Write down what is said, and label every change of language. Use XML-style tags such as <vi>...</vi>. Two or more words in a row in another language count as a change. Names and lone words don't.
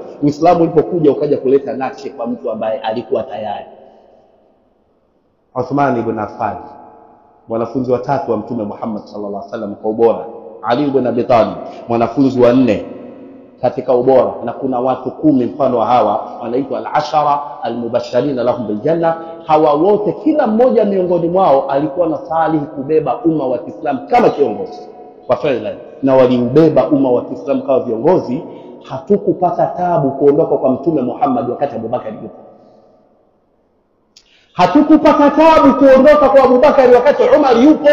<sw>Uislamu ulipokuja ukaja kuleta nakshi kwa mtu ambaye alikuwa tayari. Uthman ibn Affan, mwanafunzi wa tatu wa Mtume Muhammad</sw> <ar>صلى الله عليه وسلم</ar> <sw>kwa ubora. Ali ibn Abi Talib, mwanafunzi wa 4 katika ubora. Na kuna watu 10 mfano wa hawa wanaitwa</sw> <ar>العشرة المبشرين لهم بالجنة.</ar> <sw>Hawa wote kila mmoja miongoni mwao alikuwa na salihi kubeba umma wa Kiislamu kama kiongozi kwa fadhila, na waliubeba umma wa Kiislamu kama viongozi. Hatukupata tabu kuondoka kwa Mtume Muhammad wakati Abubakar yupo. Hatukupata tabu kuondoka kwa Abubakar wakati Umar yupo.</sw>